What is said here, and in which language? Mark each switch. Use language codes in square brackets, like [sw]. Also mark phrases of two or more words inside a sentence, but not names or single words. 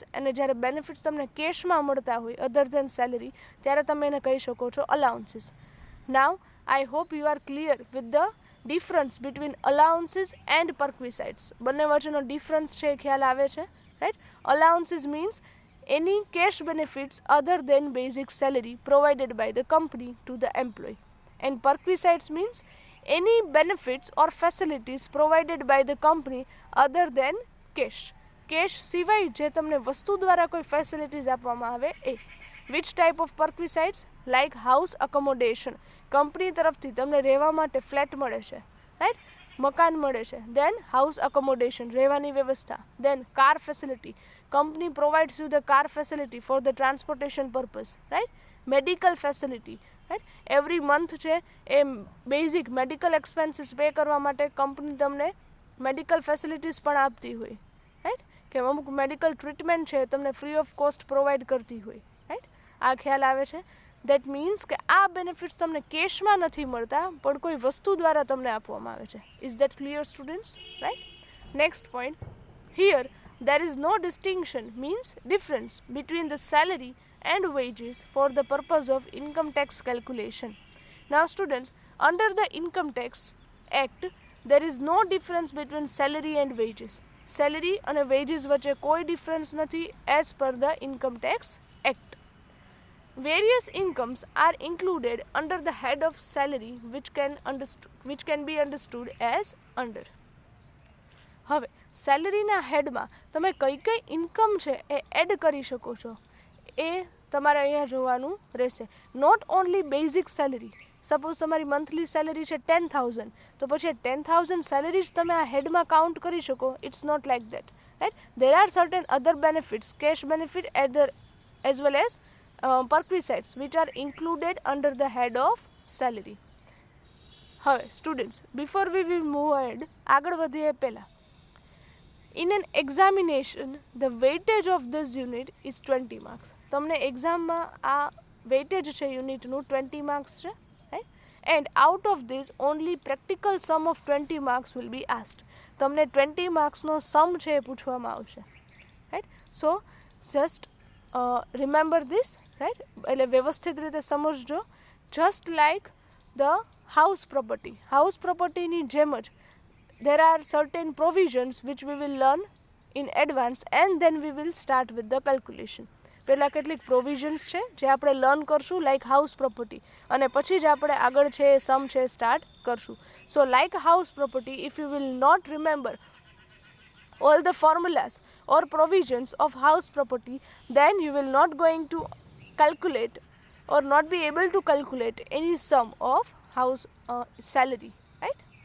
[gu] અને જ્યારે બેનિફિટ્સ તમને કેશમાં મળતા હોય [en] other than salary [gu] ત્યારે તમે એને કહી શકો છો અલાઉન્સીસ. [en] Now I hope you are clear with the difference between allowances and perquisites. [gu] બંને વચ્ચેનો ડિફરન્સ છે એ ખ્યાલ આવે છે. [en] right, allowances means any cash benefits other than basic salary provided by the company to the employee. And perquisites means any benefits or facilities provided by the company other than cash. [gu] કેશ સિવાય જે તમને વસ્તુ દ્વારા કોઈ ફેસિલિટીઝ આપવામાં આવે એ. [en] Which type of perquisites? Like house accommodation. [gu] કંપની તરફથી તમને રહેવા માટે ફ્લેટ મળે છે, રાઈટ, મકાન મળે છે. [en] then house accommodation, [gu] રહેવાની વ્યવસ્થા. [en] then car facility, company provides you the car facility for the transportation purpose, right? Medical facility, right? Every month [gu] છે એ [en] basic medical expenses [gu] પે કરવા માટે કંપની તમને [en] medical facilities [gu] પણ આપતી હોય, રાઈટ, કે અમુક [en] medical treatment [gu] છે તમને [en] free of cost provide [gu] કરતી હોય, રાઈટ. આ ખ્યાલ આવે છે. [en] that means [gu] કે આ બેનિફિટ્સ તમને કેશમાં નથી મળતા પણ કોઈ વસ્તુ દ્વારા તમને આપવામાં આવે છે. [en] Is that clear students? Right. Next point, here there is no distinction means difference between the salary and wages for the purpose of income tax calculation. Now students, under the income tax act there is no difference between salary and wages. Salary and wages [gu] વચ્ચે કોઈ ડિફરન્સ નથી [en] as per the income tax act. Various incomes are included under the head of salary which can be understood as under. [gu] હવે સેલરીના હેડમાં તમે કઈ કઈ ઇન્કમ છે એ એડ કરી શકો છો એ તમારે અહીંયા જોવાનું રહેશે. [en] Not only basic salary. [gu] સપોઝ તમારી મંથલી સેલરી છે 10,000 તો પછી 10,000 સેલરી જ તમે આ હેડમાં કાઉન્ટ કરી શકો. [en] It's not like that, right. There are certain other benefits, cash benefit as well as perquisites which are included under the head of salary. [gu] હવે સ્ટુડન્ટ્સ, [en] before we will move ahead, [gu] આગળ વધીએ પહેલાં, [en] in an examination the weightage of this unit is 20 marks. [gu] તમને એક્ઝામમાં આ વેઇટેજ છે યુનિટનું 20 માર્ક્સ છે, રાઈટ. [en] And out of this only practical sum of 20 marks will be asked. [gu] તમને 20 માર્ક્સનો સમ છે એ પૂછવામાં આવશે, રાઈટ. [en] So just remember this, right, [gu] એટલે વ્યવસ્થિત રીતે સમજજો. [en] Just like the house property, [gu] હાઉસ પ્રોપર્ટીની જેમ જ [en] there are certain provisions which we will learn in advance and then we will start with the calculation. [gu] પહેલાં કેટલીક પ્રોવિઝન્સ છે જે આપણે લર્ન કરશું [en] like house property [gu] અને પછી જ આપણે આગળ છે એ સમ છે સ્ટાર્ટ કરશું. [en] So like house property, if you will not remember all the formulas or provisions of house property, then you will not going to calculate or not be able to calculate any sum of house salary, right?